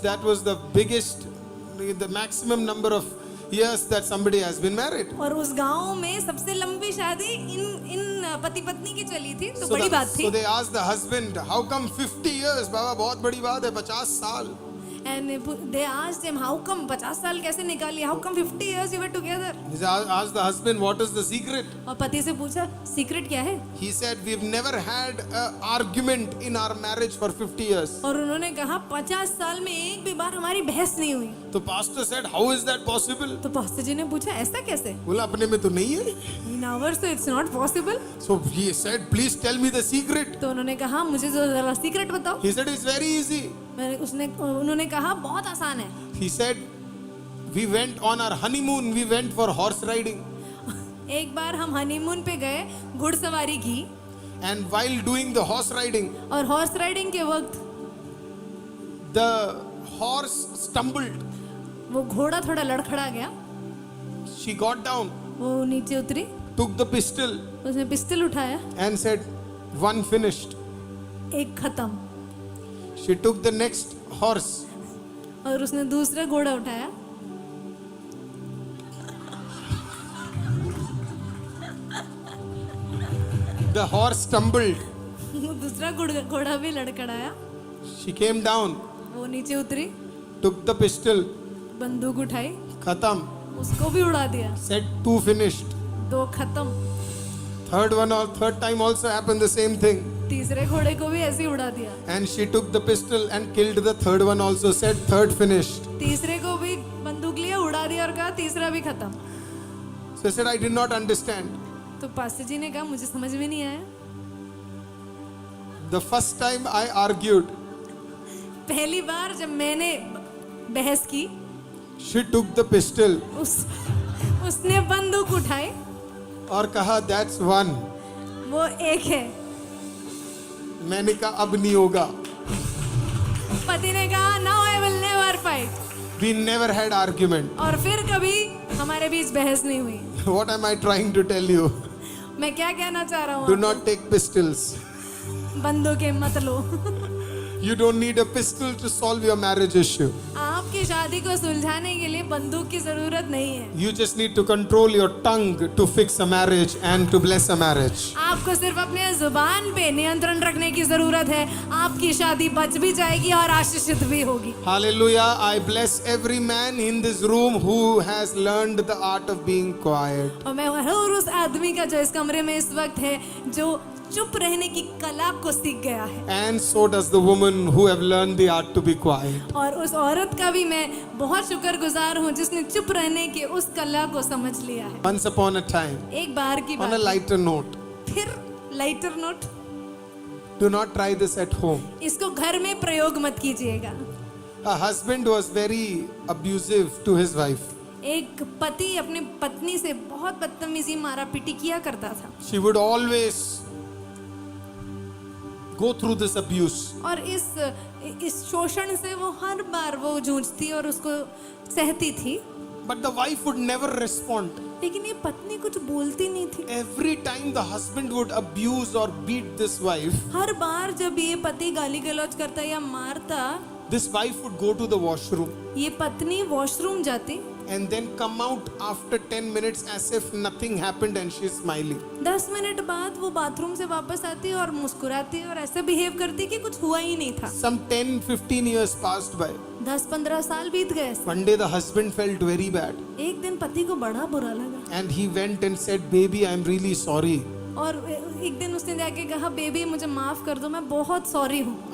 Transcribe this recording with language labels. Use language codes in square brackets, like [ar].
[en] That was the biggest, the maximum number of years that somebody has been married. [hi] और उस गांव में सबसे लंबी शादी इन पति पत्नी की चली थी, तो बड़ी बात [en] So [hi] थी। [en] they asked the husband, how come 50 years? [hi] बाबा बहुत बड़ी बात है, 50 साल. [en] And they asked him, how come [hi] 50 साल कैसे निकाली? [en] How come 50 years you were together? He asked the husband, what is the secret? [hi] और पति से पूछा, सीक्रेट क्या है? [en] He said, we've never had an argument in our marriage for 50 years. [hi] और उन्होंने कहा 50 साल में एक भी बार हमारी बहस नहीं हुई। [en] तो pastor said, how is that possible? [hi] तो पास्टर जी ने पूछा, ऐसा कैसे? बोला अपने में तो नहीं है. [en] In ours so it's not possible। So he said, please tell me the secret. [hi] तो उन्होंने कहा, मुझे जरा सीक्रेट बताओ। [en] He said, it's very easy. [hi] उन्होंने कहा, बहुत आसान है। [en] He said, we went on our honeymoon, we went for horse riding. [hi] एक बार हम हनीमून पे गए, घुड़सवारी की, [en] And while doing the horse riding, [hi] और हॉर्स राइडिंग के वक्त [en] the horse stumbled. [hi] वो घोड़ा थोड़ा लड़खड़ा गया, [en] She got down [hi] वो नीचे उतरी [en] took the pistol [hi] उसने पिस्टल उठाया, [en] and said, "One finished." [hi] एक खत्म, [en] She took the next horse [hi] और उसने दूसरा घोड़ा उठाया, [en] the horse stumbled. [hi] दूसरा घोड़ा भी लड़खड़ाया, [en] She came down, [hi] वो नीचे उतरी, [en] took the pistol, [hi] बंदूक उठाई, khatam, उसको भी उड़ा दिया, [en] said, "Two finished." [hi] दो खत्म, [en] Third time also happened the same thing. [hi] तीसरे घोड़े को भी ऐसे ही उड़ा दिया, [en] And she took the pistol and killed the third one also, said, "Third finished." [hi] तीसरे को भी बंदूक लिया, उड़ा दिया और कहा तीसरा भी खत्म। [en] So I said, "I did not understand." [hi] तो पास्टर जी ने कहा मुझे समझ में नहीं आया। [en] The first time I argued, [hi] पहली बार जब मैंने बहस की, [en] she took the pistol [hi] उसने बंदूक उठाई, और कहा, [en] "That's one." [hi] वो एक है। मैंने कहा, अब नहीं होगा. पति ने कहा [en] Now I will never fight, We never had argument. [hi] और फिर कभी हमारे बीच बहस नहीं हुई। [en] What am I trying to tell you? [hi] मैं क्या कहना चाह रहा हूँ, [en] Do not take pistols. [hi] बंदूकें मत लो। [en] You don't need a pistol to solve your marriage issue. [hi] आपकी शादी को सुलझाने के लिए बंदूक की जरूरत नहीं है। [en] You just need to control your tongue to fix a marriage and to bless a marriage. [hi] आपको सिर्फ अपने जुबान पे नियंत्रण रखने की जरूरत है, आपकी शादी बच भी जाएगी और आशीषित भी होगी। [en] Hallelujah. I bless every man in this room who has learned the art of being quiet. [hi] और मैं हर उस आदमी का जो इस कमरे में इस वक्त है, जो चुप रहने की कला को सीख गया है, [en] And so does the woman who have learned the art to be quiet. [hi] और उस औरत का भी मैं बहुत शुक्रगुजार हूँ जिसने चुप रहने की उस कला को समझ लिया है। [en] Once upon a time, [hi] एक बार की [en] on a [hi] बात, [en] lighter note, [hi] फिर lighter note, [en] do not try this at home. [hi] इसको घर में प्रयोग मत कीजिएगा। [en] A husband was very abusive to his wife. [hi] एक पति अपनी पत्नी से बहुत बदतमीजी मारा पीटी किया करता था, [en] She would always go through this abuse. [hi] और इस शोषण से वो हर बार वो जूझती और उसको सहती थी, [en] But the wife would never respond. [hi] लेकिन ये पत्नी कुछ बोलती नहीं थी। [en] Every time the husband would abuse or beat this wife, [hi] हर बार जब ये पति गाली गलौज करता या मारता, [en] this wife would go to the washroom [hi] ये पत्नी वॉशरूम जाती, [en] and then come out after 10 minutes as if nothing happened and she's smiling. [hi] 10 minute बाद वो बाथरूम से वापस आती और मुस्कुराती और ऐसे बिहेव करती कि कुछ हुआ ही नहीं था। [en] Some 10-15 years passed by. [hi] 10-15 साल बीत गए। [en] One day the husband felt very bad [hi] एक दिन पति को बड़ा बुरा लगा [en] and he went and said, "Baby, I'm really sorry. [hi] और एक दिन उसने जाके कहा बेबी मुझे माफ कर दो, मैं बहुत सॉरी हूँ।